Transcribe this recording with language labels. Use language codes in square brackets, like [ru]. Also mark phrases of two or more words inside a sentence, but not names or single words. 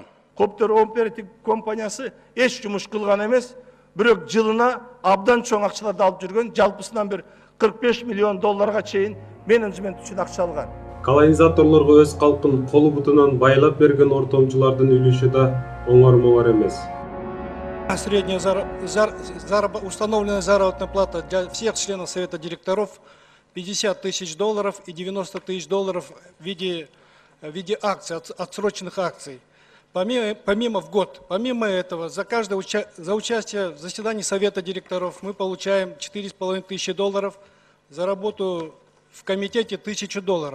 [ky] Кумтөр оператив компаниясы эч жумуш кылган эмес, бирок жылына абдан чоң акчаларды алып жүргөн, жалпысынан бир 45 миллион долларга чейин менеджмент үчүн акча алган. Колонизаторлорго өз калкын колу бутунан байлап берген ортомчулардын үлүшү да оңормолор эмес. [ru] Средняя установленная заработная плата для всех членов Совета директоров 50 тысяч долларов и 90 тысяч долларов в виде акций, отсроченных акций. Помимо в год. Помимо этого, за участие в заседании Совета директоров мы получаем 4,5 тысячи долларов, за работу в комитете 1000 долларов.